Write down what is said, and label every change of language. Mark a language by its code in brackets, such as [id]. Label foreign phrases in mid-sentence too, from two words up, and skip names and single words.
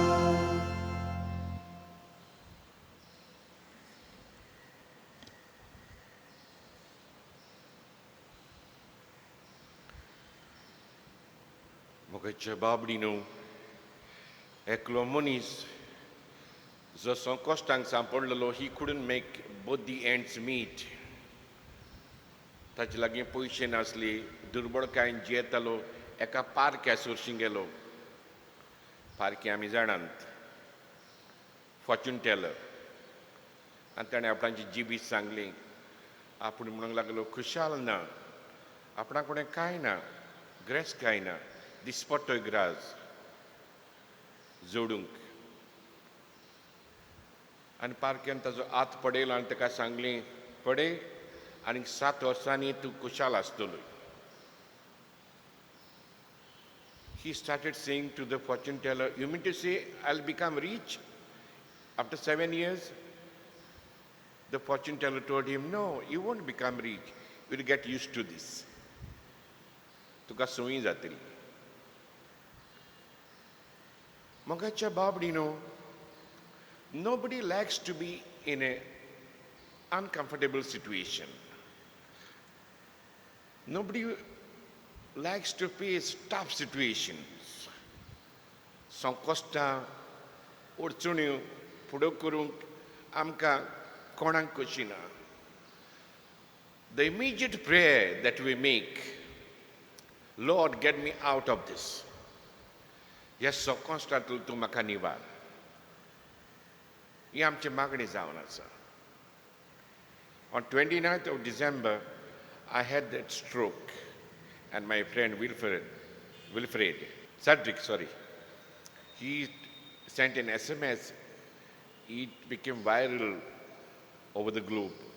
[kok] मोगाच्या बाबडीनो, एकलो मनीस जो संकश्टांक सांपडलेलो, ही [en] couldn't make both the ends meet. [kok] ताचे लागीं पयशे नासले, दुर्बळकायेन जियेतालो, एका पारक्या सुरशीं गेलो. पारकी आमी जाणात, [en] fortune teller. [kok] आनी ताणें आपणाची जिबीत सांगली. आपूण म्हणूंक लागलो, खुशाल ना, आपणाक फुडें कांय ना, ग्रेस कांय ना, दिसपट्टोय ग्रास जोडूंक. आनी पारक्यान ताजो हात पडयलो आनी ताका सांगलें, पडय आनीक 7 वर्सांनी तूं खुशाल आसतलो. [en] He started saying to the fortune teller, you mean to say I'll become rich after 7 years? The fortune teller told him, no, you won't become rich. You'll get used to this. [kok] तुका संवय जातली. मोगाच्या बाबडीनो, [en] nobody likes to be in an uncomfortable situation. Nobody likes to face tough situations. [kok] संकश्टां, अडचण्यो फुडो करूंक आमकां कोणाक कशी ना. [en] The immediate prayer that we make, Lord, get me out of this. [kok] ह्या संकश्टांतलो तूं म्हाका निवार. ही आमची मागणी जावन आसा. [en] On 29th of December, I had that stroke, and my friend Cedric, he sent an SMS. It became viral over the globe.